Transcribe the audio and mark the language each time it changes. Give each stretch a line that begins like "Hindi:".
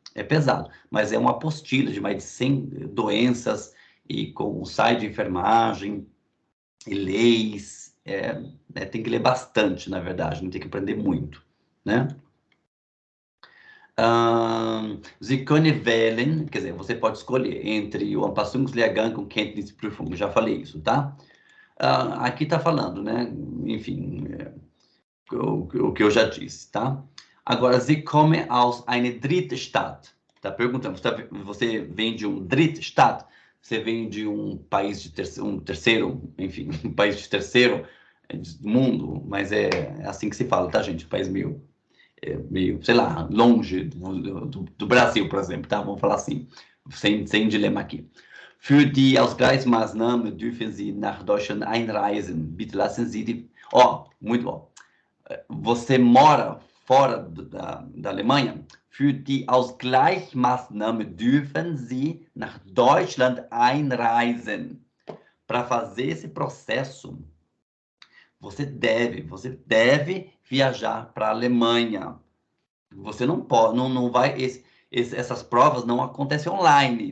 Portuguese: É pesado, mas é uma apostila de mais de 100 doenças e com o site de enfermagem e leis, tem que ler bastante, na verdade, não tem que aprender muito, né?
German: Sie können wählen,
Portuguese: quer dizer, você pode escolher entre o Anpassungslehrgang und Kenntnisprüfung, já falei isso, tá? Aqui tá falando, né? Enfim, o que eu já disse, tá?
German: Agora, Sie kommen aus einer Drittstadt.
Portuguese: Tá perguntando, você vem de um Drittstadt? Você vem de um país de terceiro, enfim, um país de terceiro mundo, mas é assim que se fala, tá, gente? Um país meio, sei lá, longe do Brasil, por exemplo, tá? Vamos falar assim, sem dilema aqui.
German: Für die Ausgleichsmaßnahmen dürfen Sie nach Deutschland einreisen. Bitte lassen Sie die...
Portuguese: Ó, muito bom. Você mora fora da Alemanha?
German: Für die Ausgleichsmaßnahmen dürfen Sie nach Deutschland einreisen.
Portuguese: Para fazer esse processo, você deve viajar para a Alemanha. Você não pode, não vai, essas provas não acontecem online.